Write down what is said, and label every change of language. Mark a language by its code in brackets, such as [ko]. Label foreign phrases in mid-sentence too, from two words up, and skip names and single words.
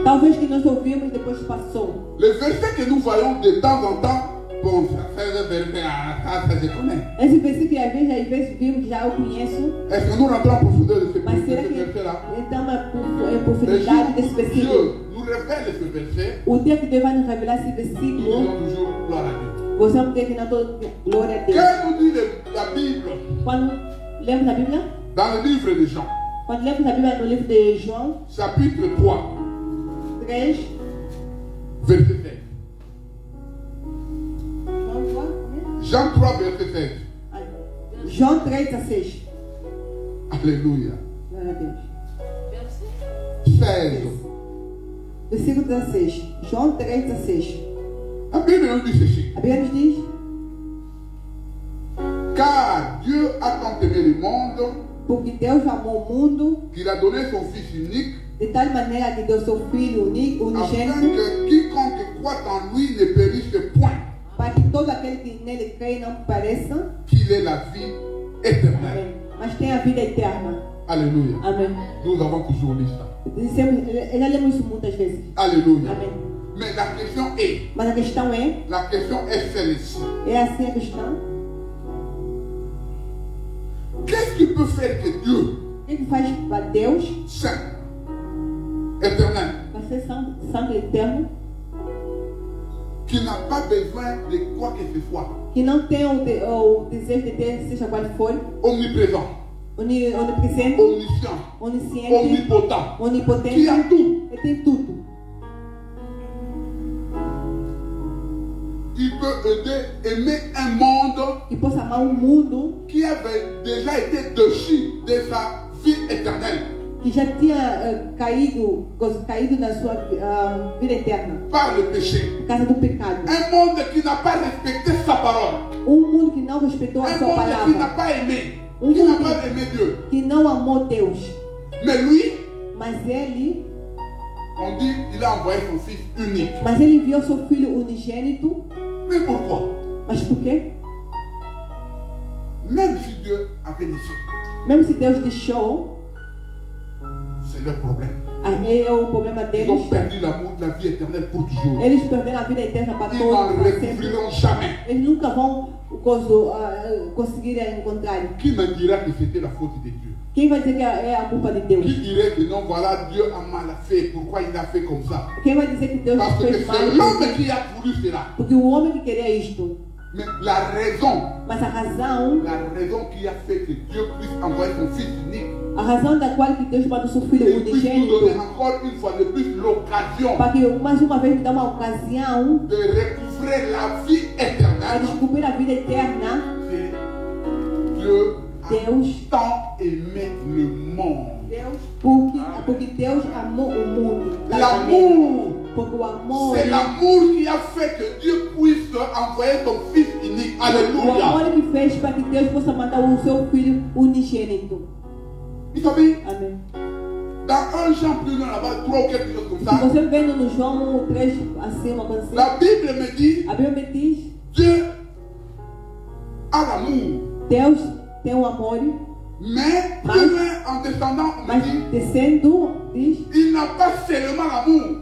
[pt] Talvez que nós ouvimos e depois passou. [fr] Les versets que nous voyons de temps en temps, bon, ça je connais. [pt] Esse versículo que às vezes vimos que já eu conheço, [fr] Est-ce que nous rentrons en profondeur de ce [pt] mas será que [fr] verset-là? [pt] então a profundidade desse versículo? [fr] Dieu nous révèle ce verset, [pt] O dia que Deus vai nos revelar esse [fr] nous [pt] versículo, [fr] disons toujours gloire à Dieu. [pt] Você é uma mulher que não dá glória a Deus. [fr] Que nous dit la Bible [pt] Quando lemos a Bíblia, [fr] dans le livre de Jean, [pt] quando lemos a Bíblia no livro de João [fr] chapitre 3, 3, verset 16. [pt] João 3, [fr] Jean 3, verset 16. [pt] João 3, 16. [fr] Alléluia. [pt] Glória a Deus. 16. Versículo 16. João 3, 16. [fr] La Bible nous dit ceci. [pt] A Bíblia nos diz: [fr] Car Dieu a tant aimé le monde [pt] porque Deus amou o mundo [fr] qu'il a donné son Fils unique, [pt] de tal maneira que deu seu Filho [fr] afin [pt] unigênito, [fr] que quiconque croit en lui ne périsse point, [pt] para que todo aquele que nele crê não pareça, [fr] qu'il ait la vie éternelle. [pt] amém, mas tenha a vida eterna. [fr] Alléluia. [pt] Amém. [fr] Nous avons toujours lu ça. [pt] Já lemos isso muitas vezes. [fr] Alléluia. [pt] Amém. [fr] Mais la question est, [pt] Mas a questão é [fr] celle-ci. [pt] assim a questão: [fr] Qu'est-ce qui peut faire que Dieu, [pt] o que faz para Deus, [fr] saint, éternel, [pt] para ser santo eterno, [fr] qui n'a pas besoin de quoi que ce soit, [pt] que não tem o desejo de ter, seja qual for, [fr] omniprésent, [pt] onipresente, [fr] omniscient, [pt] onisciente, [fr] omnipotent, qui [pt] onipotente, [fr] a tout, [pt] ele tem tudo. [fr] il peut aimer un monde [pt] Que possa amar um mundo [fr] qui avait déjà été déchu de sa vie éternelle [pt] que já tinha caído na sua vida eterna, [fr] par le péché. [pt] por causa do pecado. [fr] Un monde qui n'a pas respecté sa parole. [pt] Mundo que não respeitou a [fr] Un [pt] sua [fr] monde qui n'a [pt] palavra, [fr] pas aimé, [pt] Um [fr] qui n'a [pt] mundo [fr] pas aimé Dieu. [pt] que não amou Deus. [fr] Mais lui, [pt] Mas ele [fr] on dit, il a envoyé son Fils unique. [pt] enviou seu Filho unigênito. [fr] Mais pourquoi? [pt] Mas por quê? [fr] Même si Dieu avait laissé, [pt] Mesmo se Deus deixou, [fr] c'est leur problème. [pt] aí é o problema [fr] Ils [pt] deles. [fr] ont perdu l'amour de la vie éternelle pour toujours. [pt] Eles perderam a vida eterna para [fr] Ils [pt] todos, [fr] n'en [pt] para sempre. [fr] recouvriront jamais. [pt] Eles nunca vão conseguir encontrar. [fr] Qui me dira que c'était la faute de Dieu? [pt] Quem vai dizer que é a culpa de Deus? [fr] Qui dirait que non, voilà, Dieu a mal fait. Pourquoi il a fait comme ça? [pt] Quem vai dizer que Deus [fr] Parce que [pt] fez mal? [fr] c'est l'homme qui a voulu cela. [pt] Porque o homem que queria isto. [fr] Mais la raison [pt] Mas a razão [fr] qui a fait que Dieu puisse envoyer son Fils unique [pt] a razão da qual que Deus mandou seu Filho [fr] et puisse nous donner [pt] unigênito, [fr] encore une fois de plus l'occasion [pt] para que mais uma vez nos dá uma ocasião [fr] de recouvrir la vie [pt] para [fr] éternelle. [pt] descobrir a vida eterna. [fr] C'est Dieu a [pt] Deus, [fr] tant aimé le monde. [pt] porque Deus amou o mundo. [fr] L'amour, [pt] Porque o amor, [fr] c'est l'amour qui a fait que Dieu puisse envoyer son Fils unique. [pt] o [fr] Alléluia. [pt] amor que fez para que Deus possa mandar o seu Filho unigênito. [fr] Vous savez, [pt] Amém. [fr] dans 1 Jean plus loin là-bas, 3 ou quelque chose comme [pt] Se [fr] ça, [pt] você vendo no João 3, assim, uma coisa assim, [fr] la Bible me dit, [pt] a Bíblia me diz: [fr] Dieu a l'amour. [pt] Deus tem o amor, [fr] Mais plus loin, en descendant, on me [pt] mas [fr] dit, [pt] descendo, diz, [fr] il n'a pas seulement l'amour,